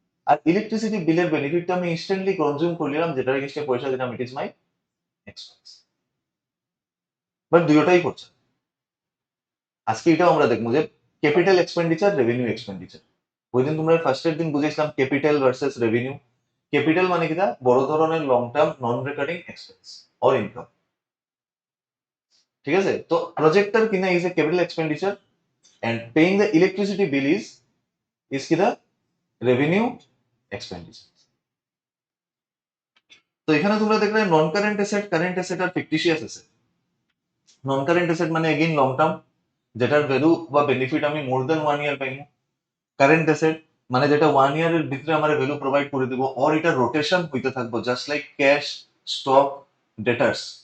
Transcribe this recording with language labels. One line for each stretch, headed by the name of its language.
Bangla: আর electricity বিলের বেনিফিটটা আমি instantly consume করলাম, যেটার এগেইনস্টে পয়সা দিলাম,
English: It is my expense.
Bangla: But দুইটাই করছে। আজকে এটাও আমরা দেখবো যে ক্যাপিটাল এক্সপেন্ডিচার, রেভিনিউ এক্সপেন্ডিচার। ওই দিন তোমরা ফার্স্টের দিন বুঝেছিলাম ক্যাপিটাল ভার্সেস রেভিনিউ। ক্যাপিটাল মানে কিটা, বড় ধরনের long term non recurring expense or income. ঠিক আছে?
English: তো
Bangla: প্রজেক্টর কিনা
English: Is a capital expenditure and paying the electricity bill is কি, the revenue expenditure।
Bangla: তো এখানে তোমরা দেখলে নন কারেন্ট অ্যাসেট, কারেন্ট অ্যাসেট আর ফিকটিশিয়াস অ্যাসেট। নন কারেন্ট অ্যাসেট মানে এগেইন লং টার্ম, যেটার ভ্যালু বা বেনিফিট আমি মোর দেন 1 ইয়ার পাইবো। কারেন্ট অ্যাসেট মানে যেটা 1 ইয়ারের ভিতরে আমার ভ্যালু প্রোভাইড করে দিব, অর এটা রোটেশন হইতে থাকবো, জাস্ট লাইক ক্যাশ, স্টক, ডেটার্স।